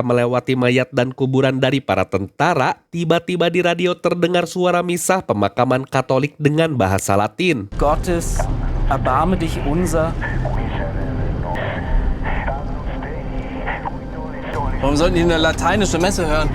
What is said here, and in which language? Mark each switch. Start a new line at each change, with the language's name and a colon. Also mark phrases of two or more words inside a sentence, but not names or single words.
Indonesian: melewati mayat dan kuburan dari para tentara, tiba-tiba di radio terdengar suara misah pemakaman Katolik dengan bahasa Latin.
German: Gottes, erbarme dich unser. Warum sollten die eine lateinische Messe hören?